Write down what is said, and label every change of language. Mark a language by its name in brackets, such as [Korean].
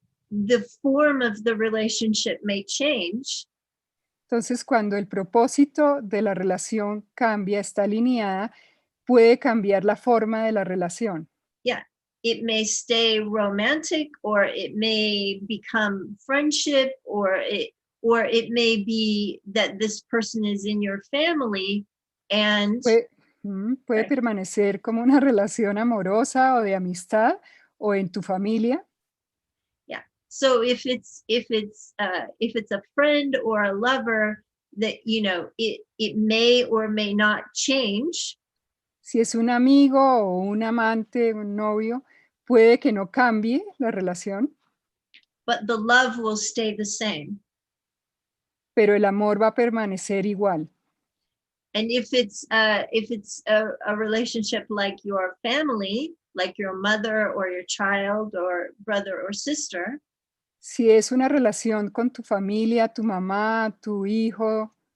[English] the form of the relationship may change, [Spanish] Entonces, cuando el propósito de la relación cambia, está alineada, puede cambiar la forma de la relación. [English] yeah, it may stay romantic, or it may become friendship, or it may be that this person is in your family and [Spanish] Puede permanecer como una relación amorosa o de amistad o en tu familia. [English] yeah. So if it's a friend or a lover, that it may or may not change, [Spanish] Si es un amigo o un amante, un novio, puede que no cambie la relación, [English] but the love will stay the same. [Spanish] pero el amor va a permanecer igual. [English] And if it's a relationship like your family, like your mother or your child or brother or sister, [Spanish] Si es una relación con tu familia, tu mamá, tu hijo,